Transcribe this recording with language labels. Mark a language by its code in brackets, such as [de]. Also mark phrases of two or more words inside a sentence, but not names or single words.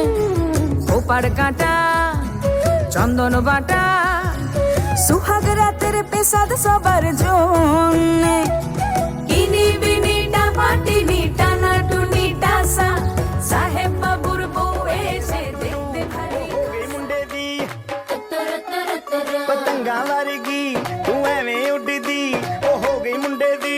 [bn] ওপার কাটা চন্দন বাটা, সুহাগ রাতের পেশাদ সবার জন্যে। ইনি বিনি টাপাটিনি টানা টুনি টাসা, সাহেব বাবুর বউ এসে দেখতে ভারী [pa] ਮੁੰਡੇ ਦੀ ਪਤੰਗਾਂ ਵਰਗੀ ਤੂੰ ਐਵੇਂ ਉੱਡਦੀ, ਉਹ ਹੋ ਗਈ ਮੁੰਡੇ